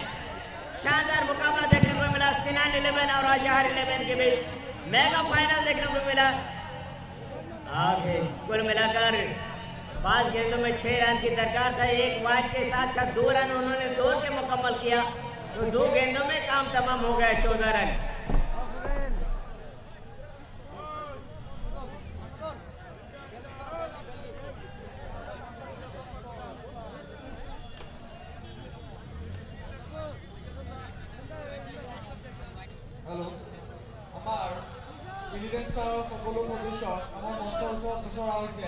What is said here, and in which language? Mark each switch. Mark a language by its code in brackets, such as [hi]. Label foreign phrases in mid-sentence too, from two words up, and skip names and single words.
[hi] शानदार मुकाबला देखने को मिला सिनान 11 और अजहर 11 के बीच। मेगा फाइनल देखने को मिला। आगे कुल मिलाकर 5 गेंदों में 6 रन की दरकार था। एक वाइड के साथ साथ 2 रन उन्होंने दौड़ के मुकम्मल किया, तो 2 गेंदों में काम तमाम हो गया। 14 रन। [as] হেল্ল', আমাৰ 11 ষ্টাৰৰ সকলো সদস্য আমাৰ মঞ্চৰ ওচৰত খুচৰা হৈছে।